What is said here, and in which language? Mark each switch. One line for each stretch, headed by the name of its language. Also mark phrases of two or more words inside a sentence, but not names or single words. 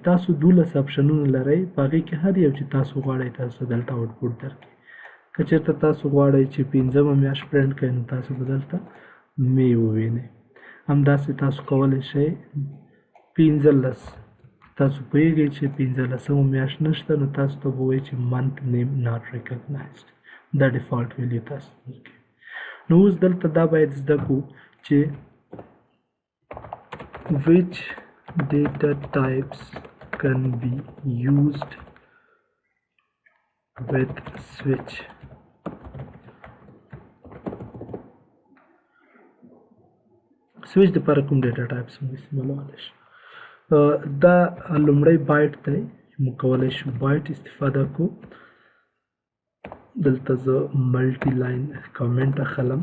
Pashto: تاسو 12 آپشنونه لرئ، په هغې کې هر یو چې تاسو غواړئ تاسو دلته آوټپوټ درکړي. که چېرته تاسو غواړئ چې 15مه میاشت پرنټ کړئ نو تاسو به دلته مې ووینئ. همداسې تاسو کولی شئ 15، تاسو پوهیږئ چې 15مه میاشت نشته نو تاسو ته به ووایي چې
English: month name not recognized.
Pashto: دا
English: default value
Pashto: تاسو ورکوي. نو اوس دلته دا باید زده کړو چې
English: which data types can be used with switch.
Pashto: سویچ دپاره کوم
English: data types
Pashto: موږ استعمالولی شو؟ دا لومړی بایټ دی، موږ کولی شو بایټ استفاده کړو. دلته زه
English: multi line comment
Pashto: اخلم.